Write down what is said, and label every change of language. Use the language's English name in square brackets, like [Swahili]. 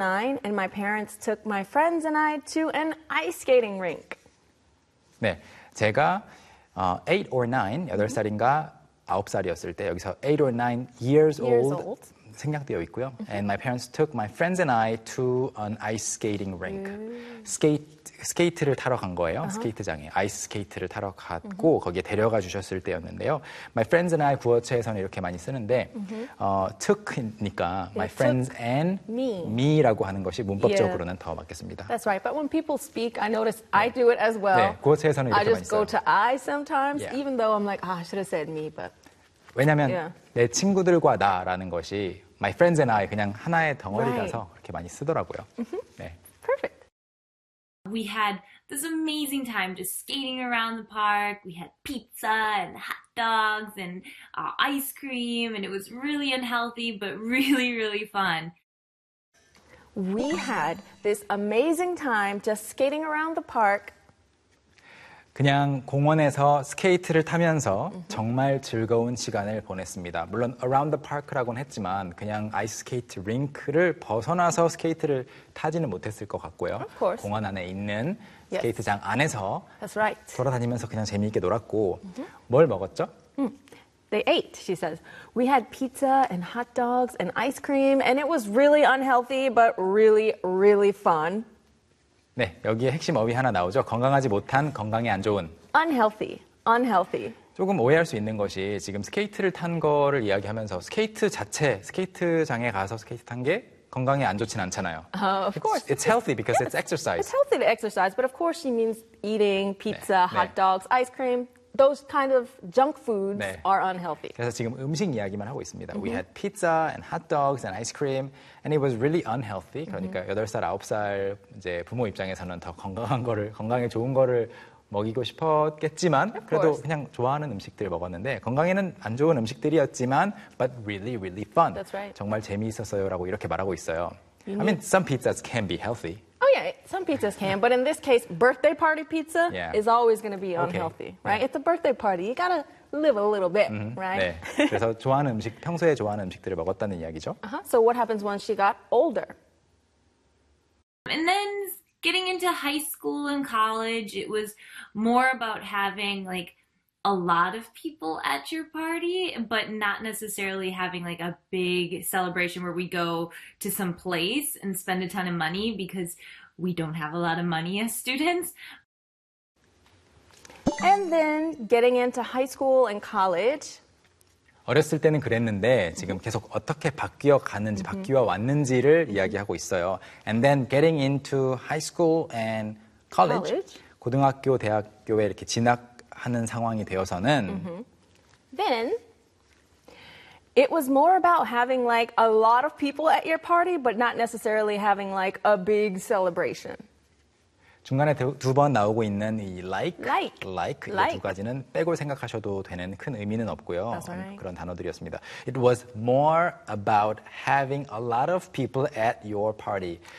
[English] 9 and my parents took my friends and I to an ice skating rink. [Korean] 네. 제가 [English] 8 or 9, [Korean] 8살인가 9살이었을 때 여기서 [English] 8 or 9 years old [Korean] 생략되어 있고요. [English] And my parents took my friends and I to an ice skating rink. [Korean] 스케이트를 타러 간 거예요. 스케이트장에 아이스 스케이트를 타러 갔고 거기에 데려가 주셨을 때였는데요. [English] My friends and I [Korean] 구어체에서는 이렇게 많이 쓰는데 took니까 [English] my friends and me [Korean] 라고 하는 것이 문법적으로는 더 맞겠습니다. [English] That's right. But when people speak, I notice I do it as well. [Korean] 네, 구어체에서는 이렇게 많이 써요. [English] I just go to I sometimes, even though I'm like, I should have said me, but [Korean] 왜냐하면 내 친구들과 나라는 것이 [English] my friends and I [Korean] 그냥 하나의 덩어리라서 그렇게 많이 쓰더라고요. [English] 네. Perfect. We had this amazing time just skating around the park. We had pizza and hot dogs and ice cream, and it was really unhealthy, but really, really fun. We had this amazing time just skating around the park. [Korean] 그냥 공원에서 스케이트를 타면서 정말 즐거운 시간을 보냈습니다. 물론 [English] around the park [Korean] 라고는 했지만 그냥 아이스 스케이트 링크를 벗어나서 스케이트를 타지는 못했을 것 같고요. 공원 안에 있는 스케이트장 안에서 [English] That's right. [Korean] 돌아다니면서 그냥 재미있게 놀았고 뭘 먹었죠? [English] They ate, she says. We had pizza and hot dogs and ice cream and it was really unhealthy but really, really fun. [Korean] 네, 여기에 핵심 어휘 하나 나오죠. 건강하지 못한, 건강에 안 좋은. [English] Unhealthy, unhealthy. [Korean] 조금 오해할 수 있는 것이 지금 스케이트를 탄 거를 이야기하면서 스케이트 자체, 스케이트장에 가서 스케이트 탄 게 건강에 안 좋진 않잖아요. [English] Of course. It's healthy because it's exercise. It's healthy to exercise, but of course she means eating pizza, 네, hot dogs, ice cream. Those kind of junk foods are unhealthy. [Korean] 그래서 지금 음식 이야기만 하고 있습니다. [English] We had pizza and hot dogs and ice cream, and it was really unhealthy. [Korean] 그러니까 8살, 9살 이제 부모 입장에서는 더 건강한 거를, 건강에 좋은 거를 먹이고 싶었겠지만, 그래도 그냥 좋아하는 음식들 먹었는데 건강에는 안 좋은 음식들이었지만, [English] but really, really fun. That's right. [Korean] 정말 재미있었어요라고 이렇게 말하고 있어요. [English] I mean, some pizzas can be healthy. Oh, yeah, some pizzas can, but in this case, birthday party pizza is always going to be unhealthy, right? It's a birthday party. You got to live a little bit, right? [Korean] 네. 그래서 좋아하는 음식, 평소에 좋아하는 음식들을 먹었다는 이야기죠. [English] So what happens when she got older? And then getting into high school and college, it was more about having, like, a lot of people at your party, but not necessarily having like a big celebration where we go to some place and spend a ton of money because we don't have a lot of money as students. And then getting into high school and college. [Korean] 어렸을 때는 그랬는데 지금 계속 어떻게 바뀌어 갔는지, 바뀌어 왔는지를 이야기하고 있어요. [English] And then getting into high school and college. [Korean] 고등학교, 대학교에 이렇게 진학 하는 상황이 되어서는 [English] Then it was more about having like a lot of people at your party but not necessarily having like a big celebration. [Korean] 중간에 두 번 나오고 있는 이 [English] like [Korean] 이 두 가지는 빼고 생각하셔도 되는 큰 의미는 없고요. [English] That's right. [Korean] 그런 단어들이었습니다. [English] It was more about having a lot of people at your party.